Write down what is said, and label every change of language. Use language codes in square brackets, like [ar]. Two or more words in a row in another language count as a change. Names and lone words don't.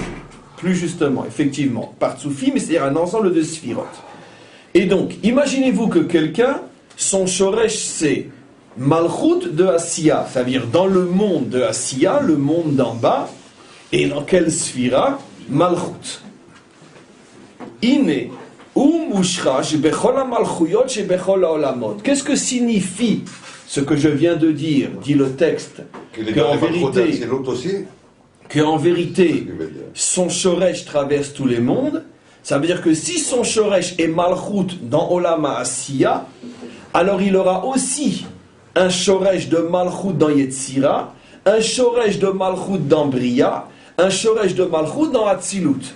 [fr] Plus justement, effectivement, partsoufim, c'est-à-dire un ensemble de sphirotes. Et donc, imaginez-vous que quelqu'un, son shoresh c'est malchut de Asiya, c'est-à-dire dans le monde de Asiya, le monde d'en bas, et dans quelle sphira? Malchut. [he] הנה משורש בכל מלכויות שבכל העולמות. [fr] Qu'est-ce que signifie ce que je viens de dire, dit le texte, qu'en vérité, son shoresh traverse tous les mondes? Ça veut dire que si son shoresh est malchut dans [he] עולם עשיה, [fr] alors il aura aussi un shoresh de malchut dans Yetzira, un shoresh de malchut dans Briya, un shoresh de malchut dans Atzilut.